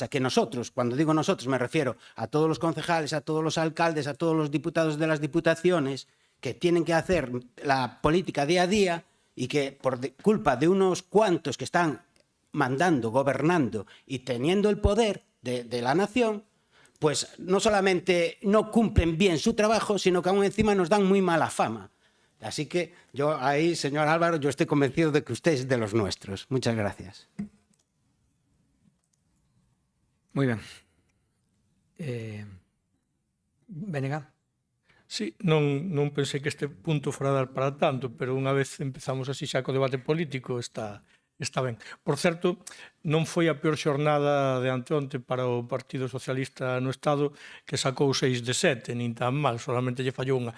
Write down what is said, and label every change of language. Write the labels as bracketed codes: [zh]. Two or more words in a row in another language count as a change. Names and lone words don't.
[es] Que nosotros, cuando digo nosotros me refiero a todos los concejales, a todos los alcaldes, a todos los diputados de las diputaciones que tienen que hacer la política día a día y que por culpa de unos cuantos que están mandando, gobernando y teniendo el poder de la nación, pues no solamente no cumplen bien su trabajo, sino que aún encima nos dan muy mala fama. Así que yo ahí, señor Álvaro, yo estoy convencido de que usted es de los nuestros. Muchas gracias. Muy bien. Venega. [gl] Sí, non pensei que este punto fora dar para tanto, pero unha vez empezamos así xa co debate político está ben. Por certo, non foi a peor xornada de anteonte para o Partido Socialista no Estado, que sacou 6 de 7, nin tan mal, solamente lle fallou unha.